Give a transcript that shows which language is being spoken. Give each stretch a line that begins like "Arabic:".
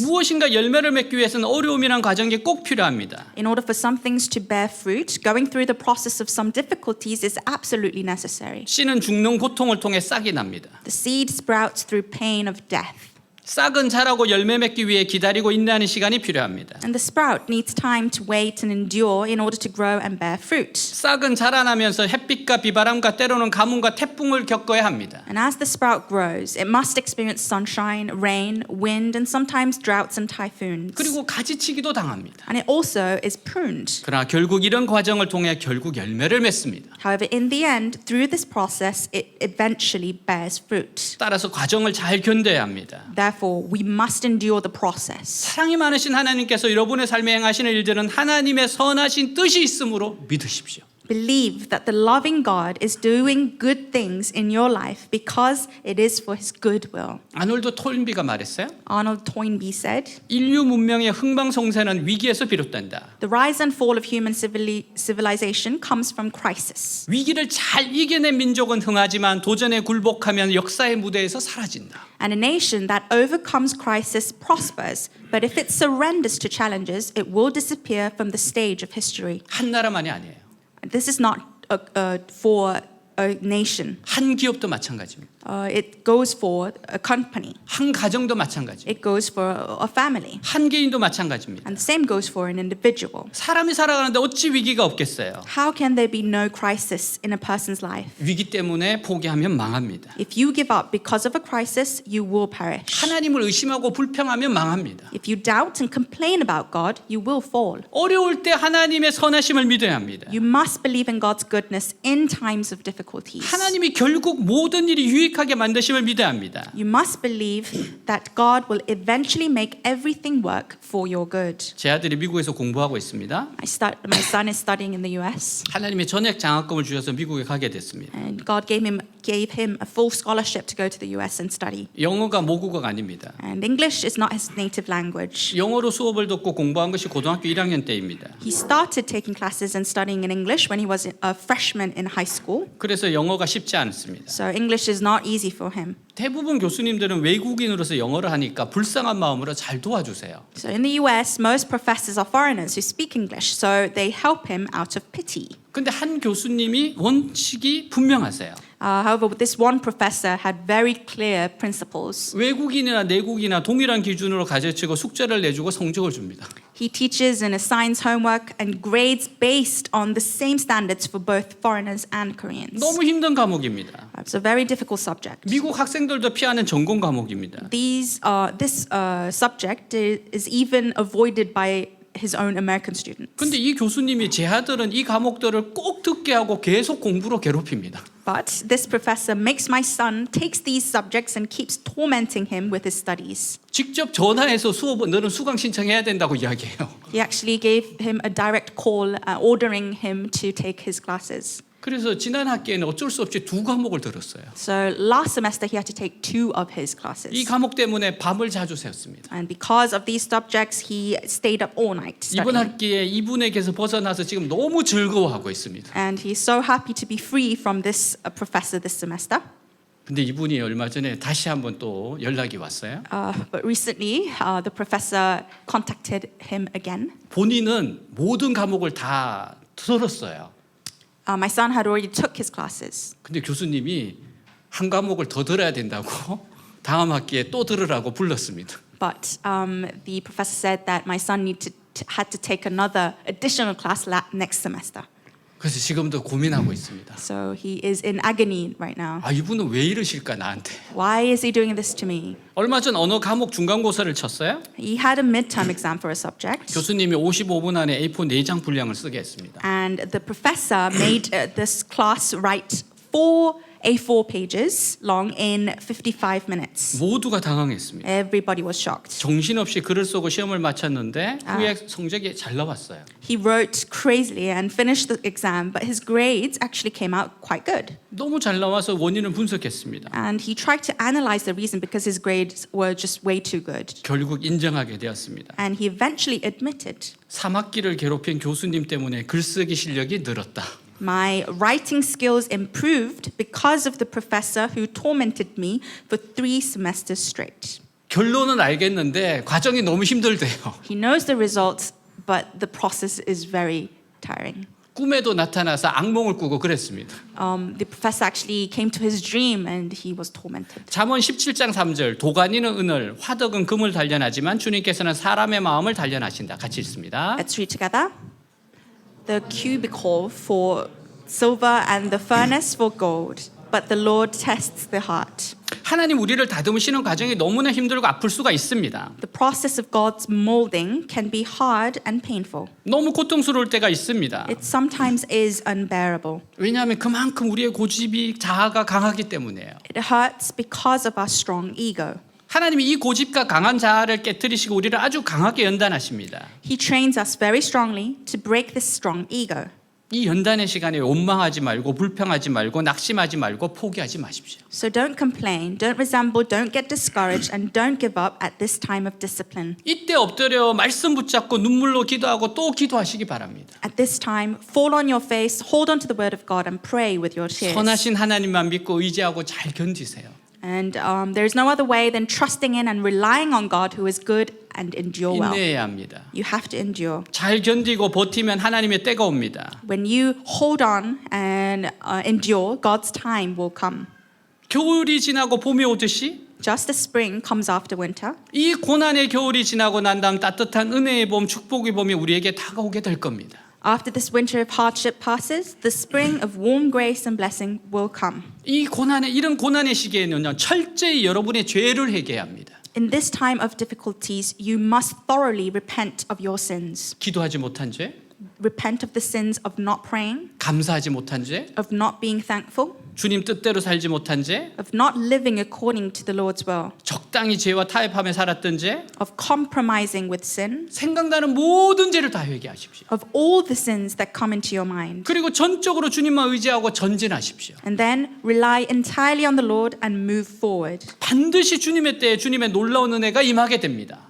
Korean: 무엇인가 열매를 맺기 위해서는 어려움이란 과정이 꼭 필요합니다.
English: In order for some things to bear fruit, going through the process of some difficulties is absolutely necessary.
Korean: 씨는 죽는 고통을 통해 싹이 납니다.
English: The seed sprouts through pain of death.
Korean: 싹은 자라고 열매 맺기 위해 기다리고 인내하는 시간이 필요합니다.
English: And the sprout needs time to wait and endure in order to grow and bear fruit.
Korean: 싹은 자라나면서 햇빛과 비바람과 때로는 가뭄과 태풍을 겪어야 합니다.
English: And as the sprout grows, it must experience sunshine, rain, wind, and sometimes droughts and typhoons.
Korean: 그리고 가지치기도 당합니다.
English: And it also is pruned.
Korean: 그러나 결국 이런 과정을 통해 결국 열매를 맺습니다.
English: However, in the end, through this process, it eventually bears fruit.
Korean: 따라서 과정을 잘 견뎌야 합니다.
English: Therefore, we must endure the process.
Korean: 사랑이 많으신 하나님께서 여러분의 삶에 행하시는 일들은 하나님의 선하신 뜻이 있으므로 믿으십시오.
English: Believe that the loving God is doing good things in your life because it is for his good will.
Korean: 아놀드 토인비가 말했어요.
English: Arnold Toynbee said,
Korean: 인류 문명의 흥망성쇠는 위기에서 비롯된다.
English: "The rise and fall of human civilization comes from crisis.
Korean: 위기를 잘 이겨낸 민족은 흥하지만 도전에 굴복하면 역사의 무대에서 사라진다.
English: And a nation that overcomes crisis prospers, but if it surrenders to challenges, it will disappear from the stage of history."
Korean: 한 나라만이 아니에요.
English: This is not for a nation.
Korean: 한 기업도 마찬가지입니다.
English: It goes for a company.
Korean: 한 가정도 마찬가지입니다.
English: It goes for a family.
Korean: 한 개인도 마찬가지입니다.
English: And the same goes for an individual.
Korean: 사람이 살아가는데 어찌 위기가 없겠어요?
English: How can there be no crisis in a person's life?
Korean: 위기 때문에 포기하면 망합니다.
English: If you give up because of a crisis, you will perish.
Korean: 하나님을 의심하고 불평하면 망합니다.
English: If you doubt and complain about God, you will fall.
Korean: 어려울 때 하나님의 선하심을 믿어야 합니다.
English: You must believe in God's goodness in times of difficulties.
Korean: 하나님이 결국 모든 일이 유익하게 만드심을 믿어야 합니다.
English: You must believe that God will eventually make everything work for your good.
Korean: 제 아들이 미국에서 공부하고 있습니다.
English: My son is studying in the US,
Korean: 하나님이 전액 장학금을 주셔서 미국에 가게 됐습니다.
English: and God gave him a full scholarship to go to the US and study.
Korean: 영어가 모국어가 아닙니다.
English: And English is not his native language.
Korean: 영어로 수업을 듣고 공부한 것이 고등학교 1학년 때입니다.
English: He started taking classes and studying in English when he was a freshman in high school.
Korean: 그래서 영어가 쉽지 않습니다.
English: So English is not easy for him.
Korean: 대부분 교수님들은 외국인으로서 영어를 하니까 불쌍한 마음으로 잘 도와주세요.
English: So in the US, most professors are foreigners who speak English, so they help him out of pity.
Korean: 근데 한 교수님이 원칙이 분명하세요.
English: However, this one professor had very clear principles.
Korean: 외국인이나 내국이나 동일한 기준으로 가르치고 숙제를 내주고 성적을 줍니다.
English: He teaches and assigns homework and grades based on the same standards for both foreigners and Koreans.
Korean: 너무 힘든 과목입니다.
English: It's a very difficult subject.
Korean: 미국 학생들도 피하는 전공 과목입니다.
English: This subject is even avoided by his own American students.
Korean: 근데 이 교수님이 제 아들은 이 과목들을 꼭 듣게 하고 계속 공부로 괴롭힙니다.
English: But this professor makes my son takes these subjects and keeps tormenting him with his studies.
Korean: 직접 전화해서 수업은 너는 수강 신청해야 된다고 이야기해요.
English: He actually gave him a direct call ordering him to take his classes.
Korean: 그래서 지난 학기에는 어쩔 수 없이 2과목을 들었어요.
English: So last semester he had to take 2 of his classes.
Korean: 이 과목 때문에 밤을 자주 새웠습니다.
English: And because of these subjects he stayed up all night
Korean: 이번
English: studying.
Korean: 학기에 이분에게서 벗어나서 지금 너무 즐거워하고 있습니다.
English: And he's so happy to be free from this professor this semester.
Korean: 근데 이분이 얼마 전에 다시 한번 또 연락이 왔어요.
English: But recently the professor contacted him again.
Korean: 본인은 모든 과목을 다 들었어요.
English: My son had already took his classes.
Korean: 근데 교수님이 한 과목을 더 들어야 된다고 다음 학기에 또 들으라고 불렀습니다.
English: But the professor said that my son had to take another additional class next semester.
Korean: 그래서 지금도 고민하고 있습니다.
English: So he is in agony right now.
Korean: 아, 이분은 왜 이러실까 나한테.
English: Why is he doing this to me?
Korean: 얼마 전 언어 과목 중간고사를 쳤어요.
English: He had a midterm exam for a subject.
Korean: 교수님이 55분 안에 A4 4장 분량을 쓰게 했습니다.
English: And the professor made this class write 4 A4 pages long in 55 minutes.
Korean: 모두가 당황했습니다.
English: Everybody was shocked.
Korean: 정신없이 글을 쓰고 시험을 마쳤는데 후에 성적이 잘 나왔어요.
English: He wrote crazily and finished the exam, but his grades actually came out quite good.
Korean: 너무 잘 나와서 원인을 분석했습니다.
English: And he tried to analyze the reason because his grades were just way too good.
Korean: 결국 인정하게 되었습니다.
English: And he eventually admitted,
Korean: 3학기를 괴롭힌 교수님 때문에 글쓰기 실력이 늘었다.
English: my writing skills improved because of the professor who tormented me for 3 semesters straight.
Korean: 결론은 알겠는데 과정이 너무 힘들대요.
English: He knows the results, but the process is very tiring.
Korean: 꿈에도 나타나서 악몽을 꾸고 그랬습니다.
English: The professor actually came to his dream and he was tormented.
Korean: 잠언 17장 3절 도가니는 은을 화덕은 금을 단련하지만 주님께서는 사람의 마음을 단련하신다. 같이 읽습니다.
English: Let's read together. The cubicle for silver and the furnace for gold, but the Lord tests the heart.
Korean: 하나님 우리를 다듬으시는 과정이 너무나 힘들고 아플 수가 있습니다.
English: The process of God's molding can be hard and painful.
Korean: 너무 고통스러울 때가 있습니다.
English: It sometimes is unbearable.
Korean: 왜냐하면 그만큼 우리의 고집이 자아가 강하기 때문이에요.
English: It hurts because of our strong ego.
Korean: 하나님이 이 고집과 강한 자아를 깨뜨리시고 우리를 아주 강하게 연단하십니다.
English: He trains us very strongly to break this strong ego.
Korean: 이 연단의 시간에 원망하지 말고 불평하지 말고 낙심하지 말고 포기하지 마십시오.
English: So don't complain, don't resemble, don't get discouraged, and don't give up at this time of discipline.
Korean: 이때 엎드려 말씀 붙잡고 눈물로 기도하고 또 기도하시기 바랍니다.
English: At this time, fall on your face, hold on to the word of God, and pray with your tears.
Korean: 선하신 하나님만 믿고 의지하고 잘 견디세요.
English: And there is no other way than trusting in and relying on God who is good and endure well.
Korean: 인내해야 합니다.
English: You have to endure.
Korean: 잘 견디고 버티면 하나님의 때가 옵니다.
English: When you hold on and endure, God's time will come.
Korean: 겨울이 지나고 봄이 오듯이
English: Just as spring comes after winter,
Korean: 이 고난의 겨울이 지나고 난 다음 따뜻한 은혜의 봄, 축복의 봄이 우리에게 다가오게 될 겁니다.
English: after this winter of hardship passes, the spring of warm grace and blessing will come.
Korean: 이 고난의 이런 고난의 시기에는요 철저히 여러분의 죄를 회개해야 합니다.
English: In this time of difficulties, you must thoroughly repent of your sins.
Korean: 기도하지 못한 죄,
English: Repent of the sins of not praying,
Korean: 감사하지 못한 죄,
English: of not being thankful,
Korean: 주님 뜻대로 살지 못한 죄,
English: of not living according to the Lord's will,
Korean: 적당히 죄와 타협하며 살았던 죄,
English: of compromising with sin,
Korean: 생각나는 모든 죄를 다 회개하십시오.
English: of all the sins that come into your mind.
Korean: 그리고 전적으로 주님만 의지하고 전진하십시오.
English: And then rely entirely on the Lord and move forward.
Korean: 반드시 주님의 때에 주님의 놀라운 은혜가 임하게 됩니다.